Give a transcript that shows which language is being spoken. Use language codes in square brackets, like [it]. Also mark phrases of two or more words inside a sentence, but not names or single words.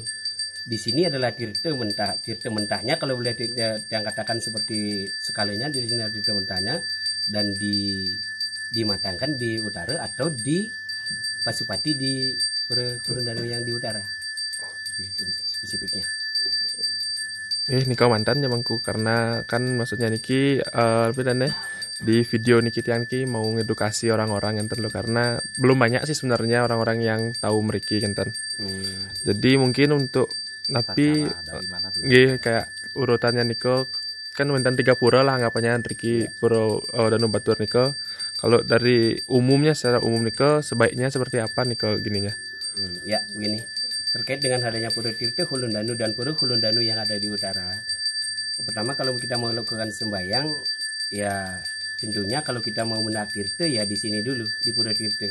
[id] Di sini adalah tirta mentahnya kalau boleh yang katakan seperti sekalinya di sini ada tirta mentahnya dan dimatangkan di utara atau di Pasupati di Pura Kulon Danu yang di utara. Itu spesifiknya. Niki mantan ya Mangku karena kan maksudnya niki di video niki tiang niki mau ngedukasi orang-orang enten lo karena belum banyak sih sebenarnya orang-orang yang tahu [ban] meriki enten. [id] Jadi mungkin untuk tapi nggih kayak urutannya niko kan wenten 3 pura lah anggapannya Riki Pura Danu Batur niko. Kalau dari umumnya secara umum niko sebaiknya seperti apa niko gininya? Ya begini, terkait dengan adanya Pura Tirta Kulon Danu dan Pura Kulon Danu yang ada di utara. Pertama kalau kita mau melakukan sembahyang ya tentunya kalau kita mau menak tirta ya di sini dulu di Pura Tirta.